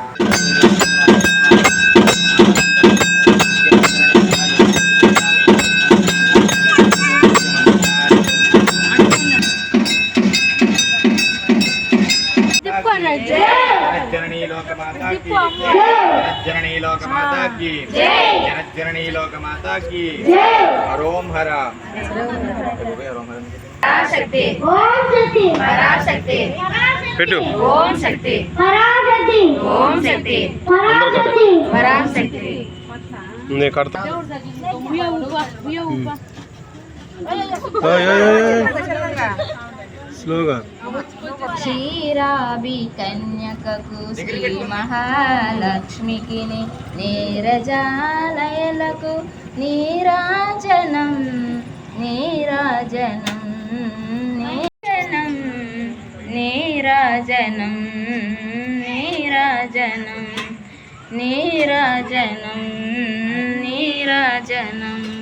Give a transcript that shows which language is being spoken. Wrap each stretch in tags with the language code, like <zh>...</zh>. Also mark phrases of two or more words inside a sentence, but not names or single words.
<hi>जननी लोकमाता की जननी लोकमाता की जननी लोकमाता की हरोम हरा</hi> <sa>शक्ति ओम शक्ति पराशक्ति</sa> <te>పెట్టు</te> <sa>ओम शक्ति पराशक्ति ओम शक्ति पराशक्ति पराशक्ति</sa> <te>నే కడతా స్లోగా క్షీరాభి కన్యకకు శ్రీ మహాలక్ష్మికి నీరజాలయలకు నీరాజనం నీరాజనం నీరాజనం నీరాజనం నీరాజనం నీరాజనం నీరాజనం.</te>